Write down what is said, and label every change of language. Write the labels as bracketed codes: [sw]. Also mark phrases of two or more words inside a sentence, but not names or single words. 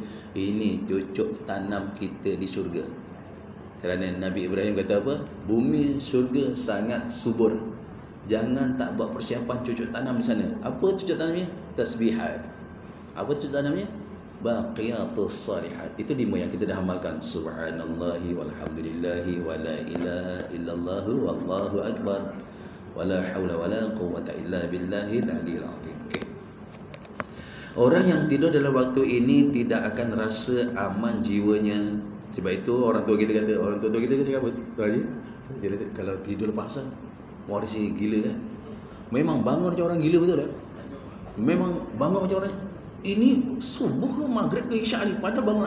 [ms] Ini cucuk tanam kita di syurga. Kerana Nabi Ibrahim kata apa? Bumi syurga sangat subur. Jangan tak buat persiapan cucuk tanam di sana. Apa cucuk tanamnya? Tasbihat. Apa cucuk tanamnya? [ar] الباقيات الصالحات. [ms] Itu 5 yang kita dah amalkan. [ar] سبحان الله والحمد لله ولا إله إلا الله والله أكبر ولا حول ولا قوة إلا بالله العلي العظيم. [ms] Okay. Orang yang tidur dalam waktu ini tidak akan rasa aman jiwanya. Sebab itu orang tua kita kata, apa? Dia kata kalau tidur lepas asar, waris gila kan. Memang bangun macam orang gila, betul tak? Memang bangun macam orang, ini subuh ke maghrib ke isyak ni, pada bangun.